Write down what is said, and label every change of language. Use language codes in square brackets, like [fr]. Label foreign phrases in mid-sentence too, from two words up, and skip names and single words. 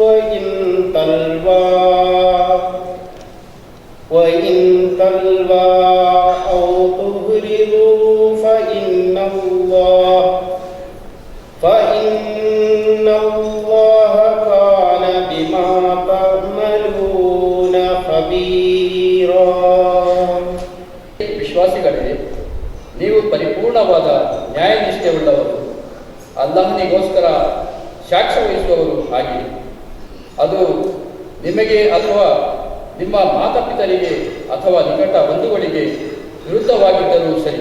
[ar] وإن تلوى أو تهرضوا فإن الله كان بما تعملون خبيرا. [kn] ವಿಶ್ವಾಸಿಗಳೇ, ನೀವು ಪರಿಪೂರ್ಣವಾದ ನ್ಯಾಯನಿಷ್ಠೆಯುಳ್ಳವರು, ಅಲ್ಲಾಹನಿಗೋಸ್ಕರ ಸಾಕ್ಷ್ಯ ವಹಿಸುವವರು ಆಗಿ, ಅದು ನಿಮಗೆ ಅಥವಾ ನಿಮ್ಮ ಮಾತಾಪಿತರಿಗೆ ಅಥವಾ ನಿಕಟ ಬಂಧುಗಳಿಗೆ ವಿರುದ್ಧವಾಗಿದ್ದರೂ ಸರಿ.